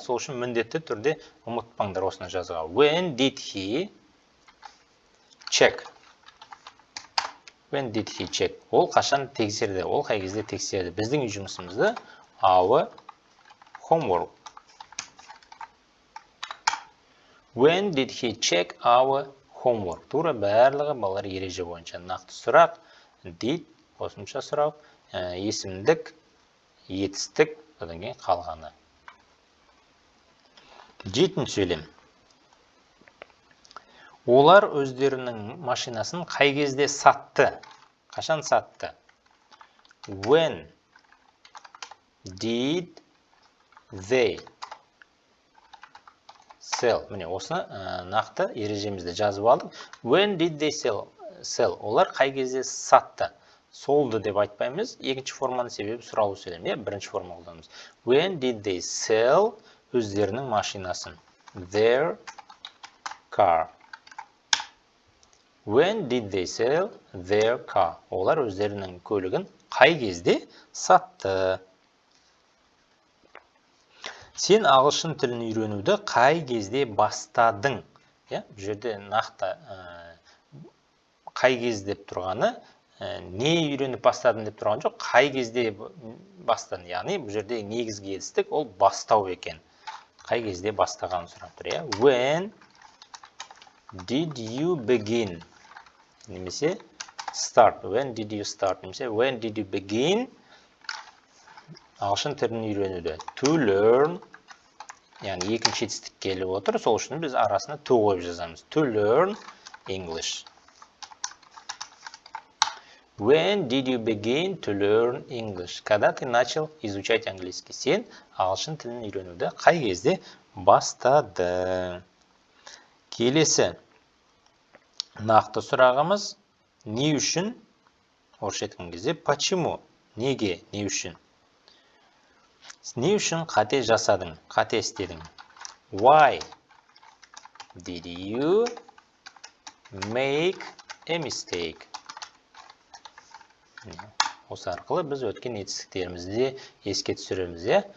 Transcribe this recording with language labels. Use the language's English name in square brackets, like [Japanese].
[Kazakh] Сол үшін міндетті түрде ұмытпаңдар осыны жазуға. [English] When did he check? When did he check? [Kazakh] Ол қашан тексерді? Ол қай кезде тексерді? Біздің үй жұмысымызды [English] our homework. When did he check our homework? [Kazakh] Тура барлығы балалар ереже бойынша. Нақты сұрақ, did, қосымша сұрақ, есімдік, етістік, одан кейін қалғаны. Жетінші сөйлем. Олар өздерінің машинасын қай кезде сатты? Қашан сатты? [English] When did they sell? [Kazakh] Міне, осыны нақты ережемізді жазып алдық. [English] When did they sell? [Kazakh] Олар қай кезде сатты? Солды деп айтпаймыз. Екінші форманың себебі сұралу сөйлем. Бірінші форма қолданамыз. [English] When did they sell? [Kazakh] Өздерінің машинасын. [English] Their car. When did they sell their car? [Kazakh] Олар өздерінің көлігін қай кезде сатты? Сен ағылшын тілін үйренуді қай кезде бастадың? Бұл жерде нақты қай кезде деп тұрғаны, не үйреніп бастадың деп тұрған жоқ, қай кезде бастадың. Яғни бұл жерде негізгі етістік ол бастау екен. Қай кезде бастағанын сұрап тұр, иә? [English] When did you begin? [Kazakh] Немесе start. [English] When did you start? Немесе when did you begin? [Kazakh] Ағылшын тілін үйренуді. [English] To learn. [Kazakh] Яғни екінші етістік келіп отыр. Сол үшін біз арасына to қойып жазамыз. [English] To learn English. When did you begin to learn English? [Russian] Когда ты начал изучать английский? [Kazakh] Сен ағылшын тілін үйренуді қай кезде бастадың? Келесі нақты сұрағымыз не үшін? Орысша айтқан кезде почему? Неге? Не үшін? Не үшін қате жасадың? Қате істедің? [English] Why did you make a mistake? [Kazakh] Осы арқылы біз өткен етістіктерімізді еске түсіреміз.